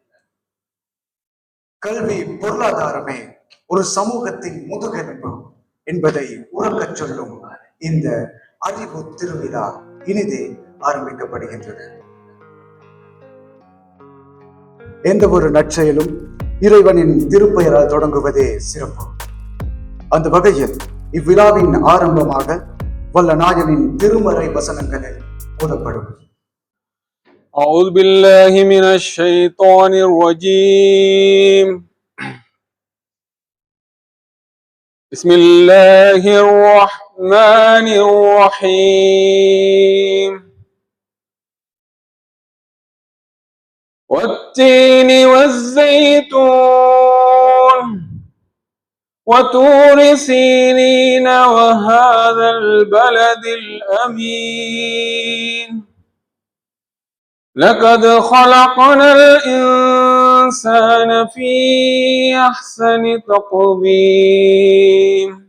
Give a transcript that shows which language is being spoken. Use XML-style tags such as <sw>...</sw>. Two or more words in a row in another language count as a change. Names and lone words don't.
<ta>கல்வி பொருளாதாரமே ஒரு சமூகத்தின் முதுகெலும்பு என்பதை உறக்கச் சொல்லும் இந்த அறிவு திருவிழா இனிதே ஆரம்பிக்கப்படுகின்றது. எந்த ஒரு நற்செயலும் இறைவனின் திருப்பெயரால் தொடங்குவதே சிறப்பு. அந்த வகையில் இவ்விழாவின் ஆரம்பமாக வல்ல நாயனின் திருமறை வசனங்களில் ஓதப்படும்.</ta> <ar>أعوذ بالله من الشيطان الرجيم. بسم الله الرحمن الرحيم. والتين والزيتون وطور سينين وهذا البلد الأمين لقد خلقنا الإنسان في أحسن تقويم</ar>